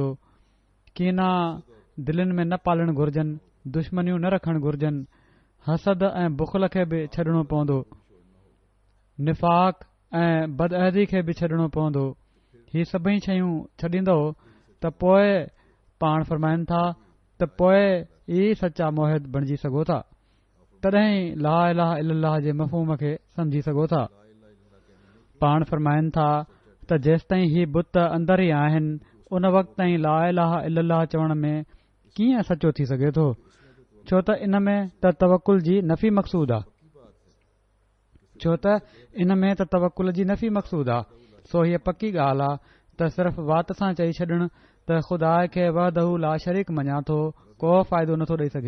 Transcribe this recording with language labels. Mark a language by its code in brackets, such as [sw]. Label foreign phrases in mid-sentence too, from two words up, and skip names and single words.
[sd] कीना दिलनि में न पालण घुर्जनि, दुश्मनियूं न रखणु घुर्जनि, हसद ऐं बुख़ल खे बि छॾणो पवंदो, निफ़ाक़ ऐं बदअहदी खे बि छॾणो पवंदो। ही सभई शयूं छॾींदो त पोइ पाण फरमाइनि था त पोइ ई सचा मुहिद बणिजी सघो था। तॾहिं [ar] لا إله إلا الله [sd] जे मफ़हूम खे सम्झी सघो था। पाण फरमाइनि था त जेसिताईं ही बुत अंदरि ई आहिनि उन वक़्त ताईं [ar] لا إله إلا الله [sd] चवण में कीअं सचो थी सघे थो, छो त इन में त तवकुल जी नफ़ी मक़सूद आहे। तवकुल जी नफ़ी मक़सूद आहे। सो हीअ पकी ॻाल्हि आहे त सिर्फ़ वात सां चई छॾणु त ख़ुदा खे [ar] وحده لا شريك [sd] मञा थो को फ़ाइदो नथो ॾेई सघे।